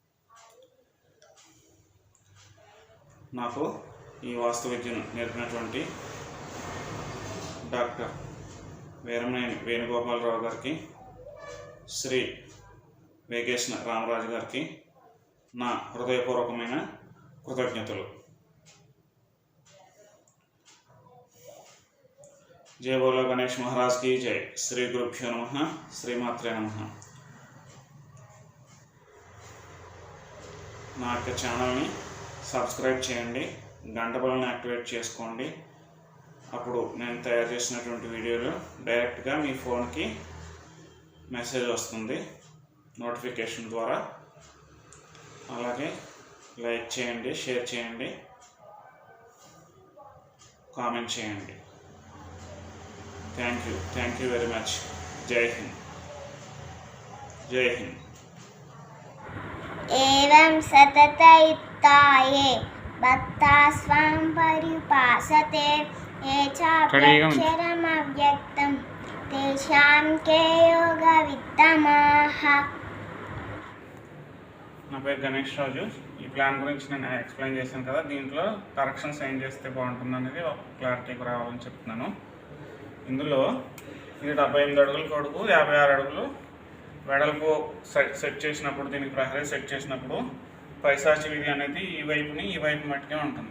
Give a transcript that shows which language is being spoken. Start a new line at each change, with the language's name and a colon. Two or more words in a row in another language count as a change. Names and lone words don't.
Telugu: నాకు ఈ వాస్తు విద్యను నేర్పినటువంటి డాక్టర్ వీరమనేని వేణుగోపాలరావు గారికి, శ్రీ వేగేశ్న రామరాజు గారికి నా హృదయపూర్వకమైన కృతజ్ఞతలు.
Hindi: जय बोलो गणेश महाराज की जय.
Sanskrit: श्री गुरुभ्यो नमः. श्रीमात्रे नमः.
Telugu: నా యొక్క ఛానల్ని సబ్స్క్రైబ్ చేయండి, గంట బెల్ని యాక్టివేట్ చేసుకోండి. అప్పుడు నేను తయారు చేసినటువంటి వీడియోలు డైరెక్ట్గా మీ ఫోన్కి మెసేజ్ వస్తుంది నోటిఫికేషన్ ద్వారా. అలాగే లైక్ చేయండి, షేర్ చేయండి, కామెంట్ చేయండి.
English: Thank you very much.
Hindi: जय हिंद. जय हिंद.
Sanskrit: एवं सततयुक्ताये भक्ता स्वां परिपासते ये चाप्यक्षरमव्यक्तं तेषां के योगवित्तमाः.
Telugu: నా పేరు గణేష్ రాజు. ఈ ప్లాన్ గురించి నేను ఎక్స్ప్లెయిన్ చేశాను కదా, దీంట్లో కరెక్షన్స్ ఏం చేస్తే బాగుంటుంది అనేది ఒక క్లారిటీకి రావాలని చెప్తున్నాను. ఇందులో ఇది 78 అడుగుల కొడుకు, 56 అడుగులు వెడల్పు సెట్ చేసినప్పుడు, దీనికి ప్రహరీ సెట్ చేసినప్పుడు పైశాచి వీధి అనేది ఈ వైపు మట్టుకే ఉంటుంది.